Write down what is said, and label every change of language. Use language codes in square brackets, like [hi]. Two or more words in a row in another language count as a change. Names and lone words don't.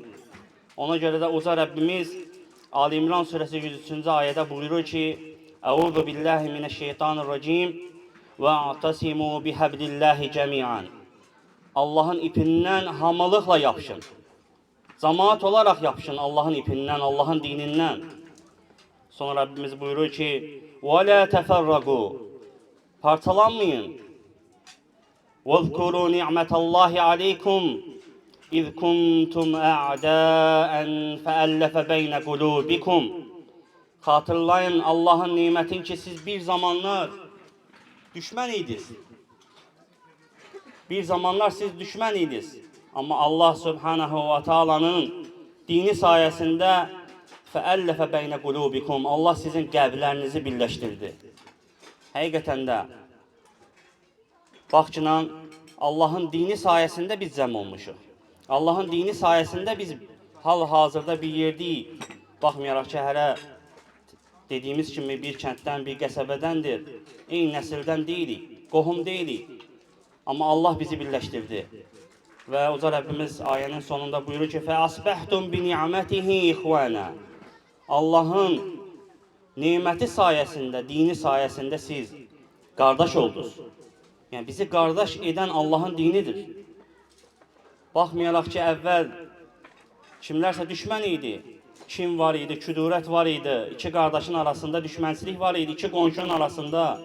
[az] Ona görə də Uca Rəbbimiz Ali İmran surəsi 103-cü ayədə buyurur ki, [ar] أعوذ بالله من الشيطان الرجيم واعتصموا بحبل الله جميعا. [az] Allahın ipindən hamılıqla yapışın. Cemaat olaraq yapışın Allahın ipindən, Allahın dinindən. Sonra Rəbbimiz buyurur ki, [ar] ولا تفرقوا, [az] parçalanmayın. [ar] وَاذْكُرُوا نِعْمَةَ اللّٰهِ عَلَيْكُمْ اِذْ كُنْتُمْ اَعْدَاءً فَأَلَّفَ بَيْنَ قُلُوبِكُمْ. [az] Xatırlayın Allahın nimətin ki, siz bir zamanlar düşmən idiniz. Bir zamanlar siz düşmən idiniz. Amma Allah [ar] سبحانه وتعالى [az] dini sayəsində [ar] فَأَلَّفَ بَيْنَ قُلُوبِكُمْ, [az] Allah sizin qəlblərinizi birləşdirdi. Həqiqətən də bax ki, Allahın dini sayəsində biz cəm olmuşuq. Allahın dini sayəsində biz hal-hazırda bir yerdəyik. Baxmayaraq ki, hərə dediyimiz kimi bir kənddən, bir qəsəbədəndir. Eyni nəsildən deyilik, qohum deyilik. Amma Allah bizi birləşdirdi. Və Uca Rəbbimiz ayənin sonunda buyurur ki, [ar] فَأَصْبَحْتُمْ بِنِعْمَتِهِ إِخْوَانًا. [az] Allahın neməti sayəsində, dini sayəsində siz qardaş oldunuz. Yəni, bizi qardaş edən Allahın dinidir. Baxmayaraq ki, əvvəl kimlərsə düşmən idi. Kim var idi, küdurət var idi, iki qardaşın arasında düşmənçilik var idi, iki qonşunun arasında.